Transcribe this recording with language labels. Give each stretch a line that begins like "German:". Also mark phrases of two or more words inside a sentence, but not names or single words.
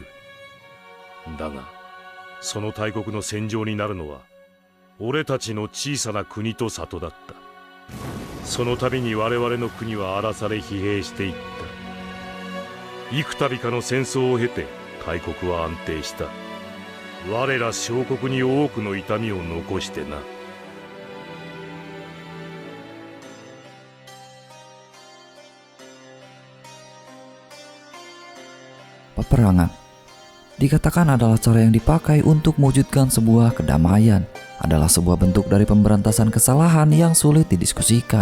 Japanese: だがその大国の戦場になるのは俺たちの小さな国と里だった。その度に我々の国は荒らされ疲弊していった。幾度かの戦争を経て大国は安定した。我ら小国に多くの痛みを残してな。
Indonesian: Peperangan dikatakan adalah cara yang dipakai untuk mewujudkan sebuah kedamaian, adalah sebuah bentuk dari pemberantasan kesalahan yang sulit didiskusikan.